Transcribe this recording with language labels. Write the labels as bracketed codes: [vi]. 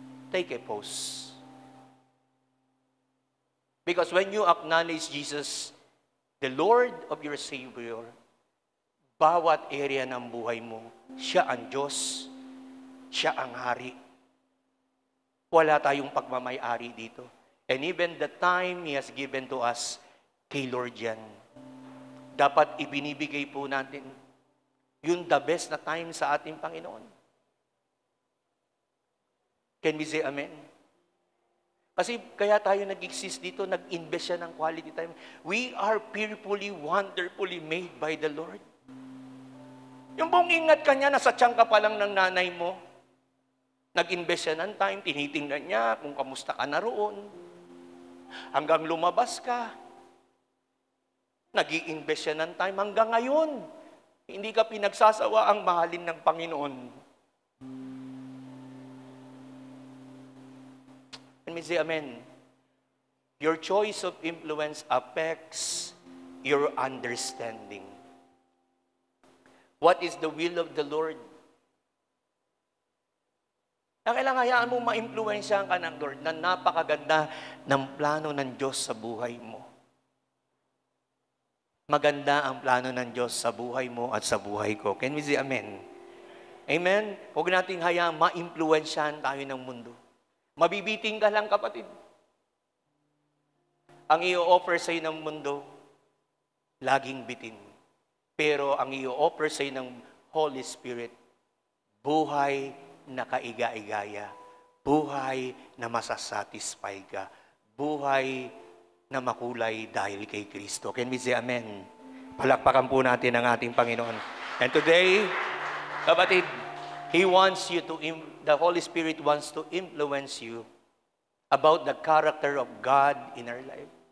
[en] Take a pause. Because when you acknowledge Jesus, the Lord of your Savior, [tl] bawat area ng buhay mo, siya ang Diyos, siya ang hari. Wala tayong pagmamay-ari dito. [en] And even the time He has given to us, [tl] kay Lord yan. Dapat ibinibigay po natin yung the best na time sa ating Panginoon. [en] Can we say amen? [tl] Kasi kaya tayo nag-exist dito, nag-invest siya ng quality time. [en] We are fearfully, wonderfully made by the Lord. [tl] Yung buong ingat ka niya, nasa tiyan ka pa lang ng nanay mo, nag-invest siya ng time, tinitingnan niya kung kamusta ka na roon. Hanggang lumabas ka, nag-i-invest siya ng time hanggang ngayon. Hindi ka pinagsasawa ang mahalin ng Panginoon. [en] Let me say amen. Your choice of influence affects your understanding. What is the will of the Lord? [tl] Kailangan hayaan mo ma-influensyahan ka ng Lord na napakaganda ng plano ng Diyos sa buhay mo. Maganda ang plano ng Diyos sa buhay mo at sa buhay ko. [en] Can we say amen? [tl] Amen? Huwag nating hayaang ma-impluensyahan tayo ng mundo. Mabibiting ka lang, kapatid. Ang i-offer sa'yo ng mundo, laging bitin. Pero ang i-offer sa'yo ng Holy Spirit, buhay na kaiga-igaya, buhay na masasatisfy ka, buhay na makulay dahil kay Kristo. Can we say amen? Palakpakan po natin ang ating Panginoon. [en] And today, kapatid, the Holy Spirit wants to influence you about the character of God in our life.